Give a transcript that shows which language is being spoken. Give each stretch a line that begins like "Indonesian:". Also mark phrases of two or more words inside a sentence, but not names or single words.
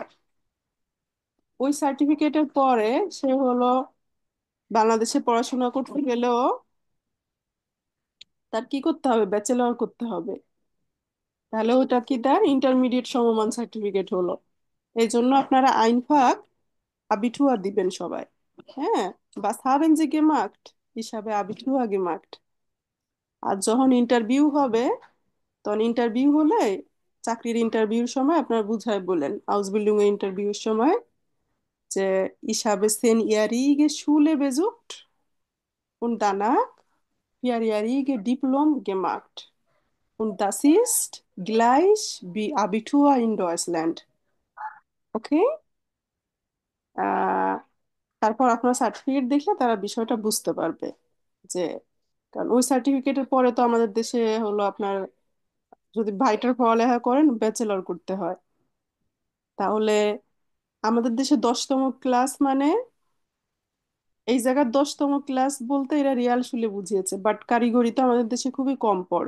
Bangla: ওই সার্টিফিকেটের পরে সে হলো বাংলাদেশে পড়াশোনা করতে গেলেও তার কি করতে হবে, ব্যাচেলর করতে হবে। তাহলে ওটা কি তার ইন্টারমিডিয়েট সমমান সার্টিফিকেট হলো। এই জন্য আপনারা
German: einfach Abitur
Bangla: দিবেন সবাই। হ্যাঁ,
German: was haben Sie gemacht? Ich habe Abitur gemacht।
Bangla: আর যখন ইন্টারভিউ হবে, তখন ইন্টারভিউ হলে, চাকরির ইন্টারভিউর সময় আপনার বুঝায় বলেন, আউসবিল্ডিং এর ইন্টারভিউর সময়, যে
German: ich habe 10-jährige Schule besucht und danach 4-jährige Diplom gemacht und das ist gleich wie Abitur in Deutschland।
Bangla: ওকে। আহ তারপর আপনার সার্টিফিকেট দেখলে তারা বিষয়টা বুঝতে পারবে যে, কারণ ওই সার্টিফিকেটের পরে তো আমাদের দেশে হলো আপনার, যদি ভাইটার পড়ালেখা করেন ব্যাচেলর করতে হয়। তাহলে আমাদের দেশে 10তম ক্লাস মানে, এই জায়গার 10তম ক্লাস বলতে এরা রিয়াল শুলে বুঝিয়েছে, বাট কারিগরি তো আমাদের দেশে খুবই কম পড়ে।